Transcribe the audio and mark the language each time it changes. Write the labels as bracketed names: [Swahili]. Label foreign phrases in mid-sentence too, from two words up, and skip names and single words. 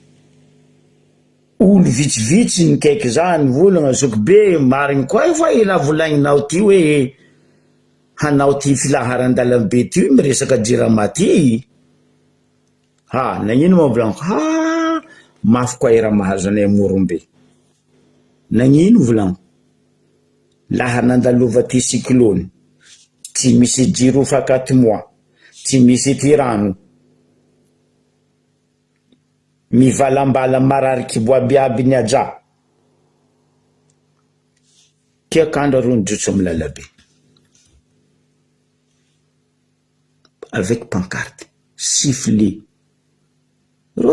[Malagasy] olo vitsivitsy nikaiky zany volagna Zokibe marigny koa fa ina volagninao ty hoe hanao ty filaharan-dalambe ty miresaka jirama ty nagnino ma volagno mafy koa era mahazo anay Morombe nagnino volagno laha nandalova ty cyclone tsy misy jiro fa 4 mois tsy misy ty rano mivalambala marariky boabiaby ny aja kiakandro ro nijotso amy lalabe [French] avec pancarte sifflet [Malagasy] ro